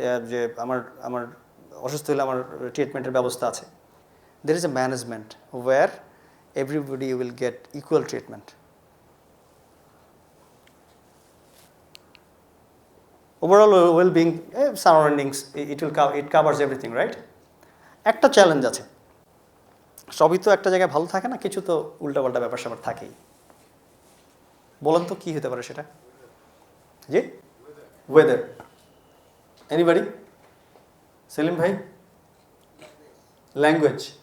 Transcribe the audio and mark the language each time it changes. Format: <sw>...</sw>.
<bn>যে আমার অসুস্থ হলে আমার ট্রিটমেন্টের ব্যবস্থা আছে।</bn> <en>There is a management where everybody will get equal treatment. Overall well-being, surroundings, it covers everything, right?</en> <bn>একটা চ্যালেঞ্জ আছে, সবই তো একটা জায়গায় ভালো থাকে না, কিছু তো উল্টাপাল্টা ব্যাপার স্যাপার থাকেই। বলেন তো কী হতে পারে সেটা? জি, ওয়েদার। এনিবডি? সেলিম ভাই? ল্যাঙ্গুয়েজ।</bn>